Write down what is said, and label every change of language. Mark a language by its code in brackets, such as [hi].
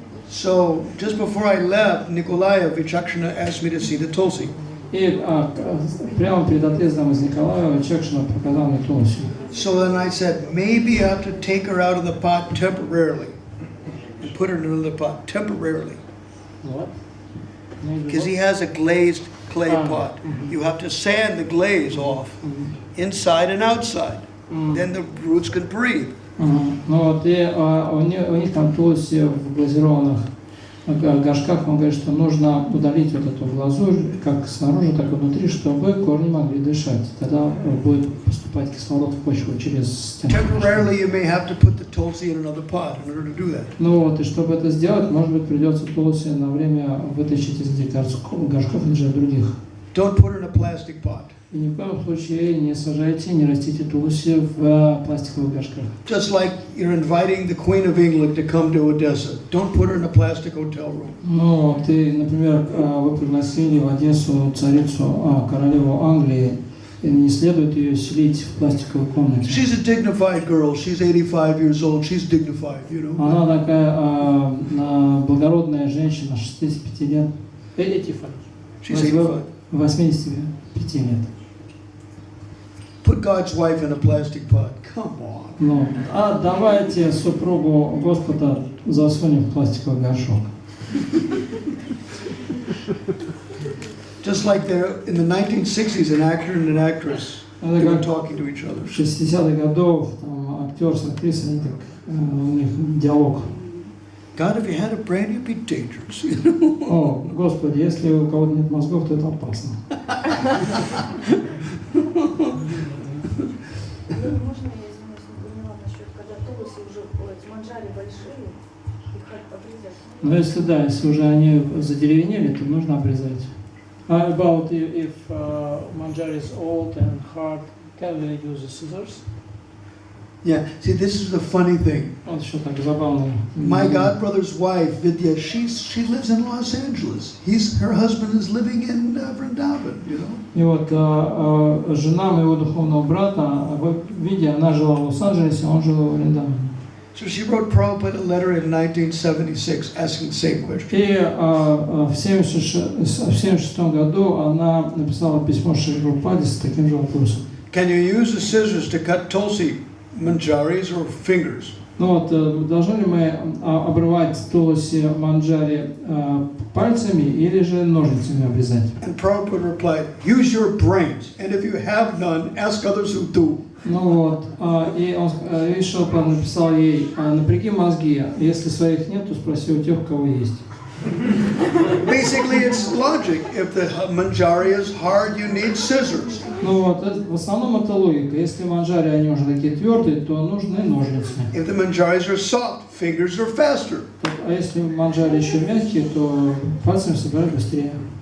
[en] So just before I left, Nikolaya Vichakshana asked me to see the tulsi. [ru] И прямо перед отъездом из Николаева Чакшина показал мне тулси. [en] So then I said, maybe I have to take her out of the pot temporarily and put her in another pot temporarily. [ru] Вот. [en] Because he has a glazed clay pot. You have to sand the glaze off, inside and outside. Then the roots can breathe. [ru] Ну вот, и у них там тулси в глазированных горшках, он говорит, что нужно удалить вот эту глазурь, как снаружи, так и внутри, чтобы корни могли дышать. Тогда будет поступать кислород в почву через стену. [en] Temporarily, you may have to put the tulsi in another pot in order to do that. [ru] Ну вот, и чтобы это сделать, может быть, придется тулси на время вытащить из этих горшков или же других. [en] Don't put her in a plastic pot. [ru] И ни в коем случае не сажайте, не растите тулси в пластиковых горшках. [en] Just like you're inviting the Queen of England to come to Odessa. Don't put her in a plastic hotel room. [ru] Ну, ты, например, вы пригласили в Одессу царицу, королеву Англии, и не следует ее селить в пластиковой комнате. [en] She's a dignified girl. She's 85 years old. She's dignified, you know. [ru] Она такая благородная женщина, 65 лет. [en] 85. She's 85. [ru] 85 лет. [en] Put God's wife in a plastic pot. Come on. [ru] Ну, а давайте супругу Господа засунем в пластиковый горшок. [en] Just like there in the 1960s, an actor and an actress, they were talking to each other. [ru] В 60-х годов там, актер с актрисой, они так, у них диалог. [en] God, if you had a brain, you'd be dangerous. [ru] О, Господи, если у кого-то нет мозгов, то это опасно. Можно я извиняюсь, не поняла насчет, когда тулуси уже манджари большие, их обрезать? Но если да, если уже они задеревенели, то нужно обрезать. [en] About if manjari is old and hard, can we use the scissors? Yeah, see, this is the funny thing. [ru] Вот еще так забавно. [en] My godbrother's wife, Vidya, she lives in Los Angeles. Her husband is living in Vrindavan, you know. [ru] И вот жена моего духовного брата, Видя, она жила в Лос-Анджелесе, он жил в Вриндаване. [en] So she wrote Prabhupada a letter in 1976 asking the same question. [ru] И в 1976 году она написала письмо Шри Прабхупаде с таким же вопросом. [en] Can you use the scissors to cut tulsi manjaris or fingers? [ru] Ну вот, должны ли мы обрывать туласи манджари пальцами или же ножницами обрезать? [en] And Prabhupada replied, use your brains, and if you have none, ask others who do. [ru] Ну вот, и он Вишрамбха написал ей: напряги мозги, если своих нет, то спроси у тех, у кого есть. [en] Basically, it's logic. If the manjari is hard, you need scissors. [ru] Ну вот, в основном это логика. Если манджари, они уже такие твердые, то нужны ножницы. [en] If the manjaris are soft, fingers are faster. [ru] А если манджари еще мягкие, то пальцами собирать быстрее.